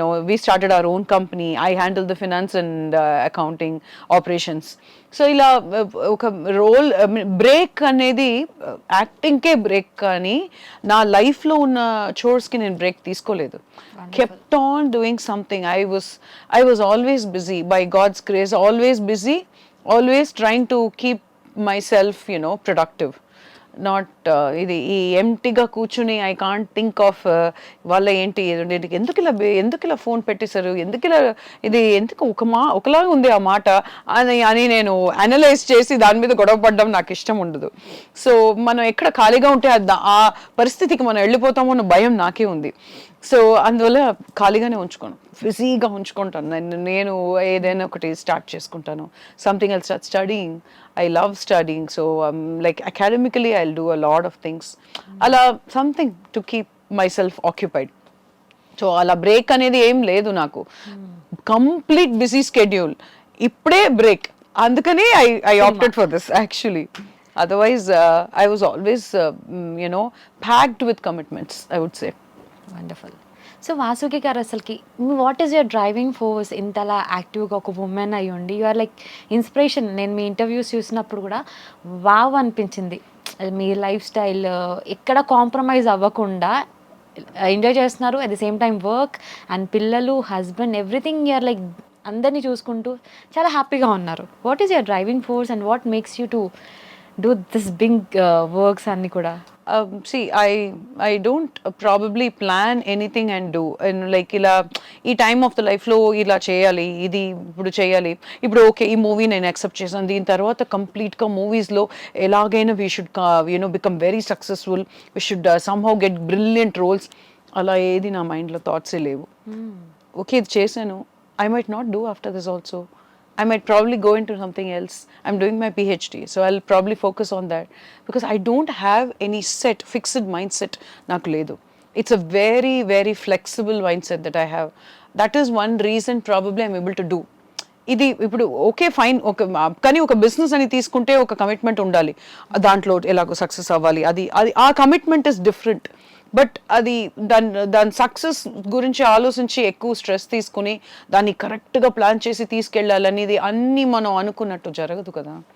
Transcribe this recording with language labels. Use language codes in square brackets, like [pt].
[en] We started our own company. I handled the finance and accounting operations. [te] So ఇలా ఒక role break అనేది యాక్టింగ్కే break, కానీ నా లైఫ్లో ఉన్న చోర్స్కి నేను బ్రేక్ తీసుకోలేదు. [en] kept on doing something. I was always busy, by God's grace, always busy, always trying to keep myself productive. [te] Not ఇది ఈ ఎంటీగా కూర్చుని [en] I can't think of [te] వాళ్ళ ఏంటి ఎందుకు ఇలా ఫోన్ పెట్టేశారు, ఎందుకు ఒకలాగా ఉంది ఆ మాట అని నేను అనలైజ్ చేసి దాని మీద గొడవ పడడం నాకు ఇష్టం ఉండదు. సో మనం ఎక్కడ ఖాళీగా ఉంటే ఆ పరిస్థితికి మనం వెళ్ళిపోతామో అన్న భయం నాకే ఉంది. సో అందువల్ల ఖాళీగానే ఉంచుకోను, బిజీగా ఉంచుకుంటాను. నేను ఏదైనా ఒకటి స్టార్ట్ చేసుకుంటాను. [en] Something else, studying. I love studying, so like academically I'll do a lot of things. Ala something to keep myself occupied. So [te] ala break anedi em ledu naku. [en] Complete busy schedule. [te] Ippude break. Andukane [en] I opted for this actually. Otherwise I was always packed with commitments, I would say. Wonderful. So Vasuki garu అసలుకి what is your driving force? [te] ఇంతలా యాక్టివ్గా ఒక women అయ్యి ఉండి [en] You are like inspiration. [te] నేను మీ interviews చూసినప్పుడు కూడా వావ్ అనిపించింది. మీ లైఫ్ స్టైల్ ఎక్కడ కాంప్రమైజ్ అవ్వకుండా ఎంజాయ్ చేస్తున్నారు, [en] at the same time [te] work and పిల్లలు, husband, everything you are like అందరినీ చూసుకుంటూ చాలా హ్యాపీగా ఉన్నారు. [en] what is your driving force and what makes you to do this big works [te] అన్ని కూడా? [en] See, I don't probably plan anything and do. [te] And like ఇలా ఈ టైమ్ ఆఫ్ ద లైఫ్లో ఇలా చేయాలి, ఇది ఇప్పుడు చేయాలి, ఇప్పుడు ఓకే ఈ మూవీ నేను యాక్సెప్ట్ చేశాను, దీని తర్వాత కంప్లీట్గా మూవీస్లో ఎలాగైనా [en] We should become very successful, we should somehow get brilliant roles. [te] అలా ఏది నా మైండ్లో థాట్సే లేవు. ఓకే ఇది చేశాను, [en] I might not do after this also. I might probably go into something else. I'm doing my PhD, so I'll probably focus on that because I don't have any fixed mindset [te] naku ledu. [en] It's a very, very flexible mindset that I have. That is one reason probably I'm able to do. [te] ఇది ఇప్పుడు okay fine, కానీ ఒక business అని తీసుకుంటే ఒక commitment ఉండాలి, దాంట్లో ఎలాగో సక్సెస్ అవ్వాలి, అది ఆ కమిట్మెంట్ ఇస్ డిఫరెంట్. బట్ అది దాని సక్సెస్ గురించి ఆలోచించి ఎక్కువ స్ట్రెస్ తీసుకుని దాన్ని కరెక్ట్గా ప్లాన్ చేసి తీసుకెళ్ళాలనేది అన్నీ మనం అనుకున్నట్టు జరగదు కదా.